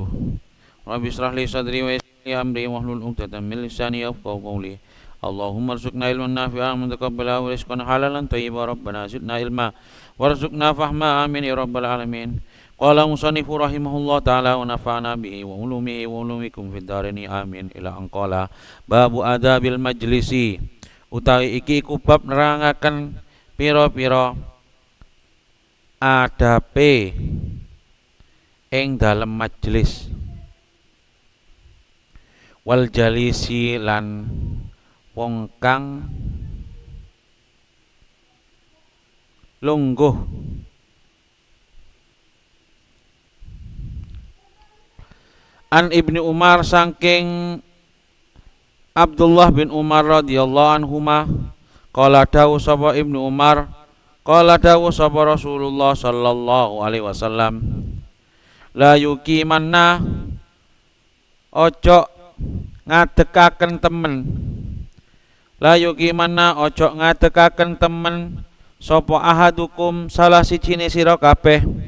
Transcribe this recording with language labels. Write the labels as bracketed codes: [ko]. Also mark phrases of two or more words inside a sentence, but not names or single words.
[ar] رب اشرح لي صدري ويسر لي أمري واحلل عقدة من لساني يفقهوا قولي. اللهم ارزقنا علما نافعا متقبلا ورزقا حلالا طيبا ربنا زدنا علما وارزقنا فهما آمين يا رب العالمين. قال المصنف رحمه الله تعالى ونفعنا به وعلومه وعلومكم في الدارين آمين. إلى أن قال باب أدب المجلس, [jv] utawi iki iku bab nerangaken pira-pira adabe ing dalem majelis, [ar] والجليس [jv] lan wong kang lungguh. An Ibnu Umar, saking Abdullah bin Umar [ar] رضي الله عنهما, [jv] qala dawu sapa Ibnu Umar, qala dawu sapa Rasulullah [ar] صلى الله عليه وسلم لا يقيمن, [jv] ojo ngadekaken temen, [ar] لا يقيمن [jv] ojo ngadekaken temen sapa ahadukum salah sijine sira kabeh,